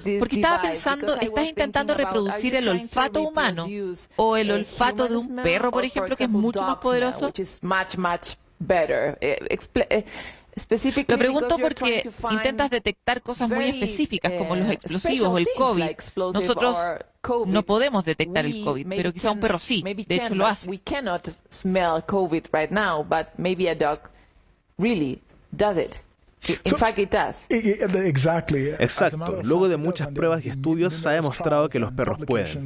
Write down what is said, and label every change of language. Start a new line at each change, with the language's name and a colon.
Spanish: Porque estaba pensando, ¿estás intentando reproducir el olfato humano o el olfato de un perro, por ejemplo, que es mucho más poderoso? Lo pregunto porque intentas detectar cosas muy específicas como los explosivos o el COVID. Nosotros no podemos detectar el COVID, pero quizá un perro sí. De hecho, lo hace.
English: We cannot smell COVID right now, but maybe a dog really does it. In fact, it does. Exactly.
Spanish: Exacto. Luego de muchas pruebas y estudios se ha demostrado que los perros pueden.